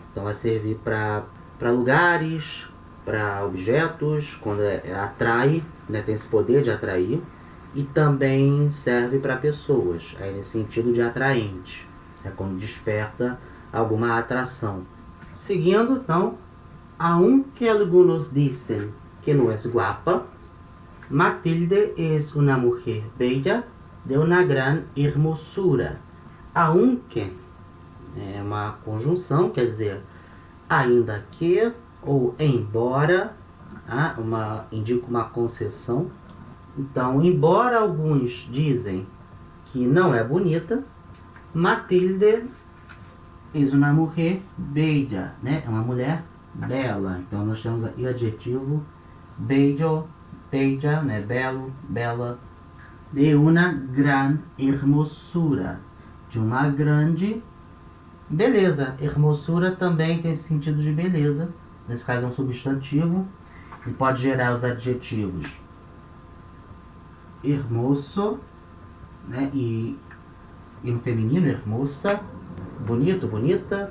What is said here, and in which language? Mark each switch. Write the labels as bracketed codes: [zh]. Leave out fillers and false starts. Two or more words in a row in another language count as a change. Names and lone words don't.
[pt] Então vai servir para lugares, para objetos, quando atrai, né? Tem esse poder de atrair. E também serve para pessoas, aí nesse sentido de atraente. É quando desperta alguma atração. Seguindo, então, [es] aunque algunos dicen que no es guapa, Matilde es una mujer bella de una gran hermosura. [pt] Aunque é uma conjunção, quer dizer, ainda que ou embora, indica uma concessão. Então, embora alguns dizem que não é bonita, Matilde [es] es una mujer bella, [pt] né? É uma mulher bela. Então nós temos aqui o adjetivo [es] bello, bella, [pt] né? Belo, bela. [es] De una gran hermosura. [pt] De uma grande beleza. Hermosura também tem sentido de beleza. Nesse caso é um substantivo. E pode gerar os adjetivos hermoso, né? E no feminino, hermosa. Bonito, bonita.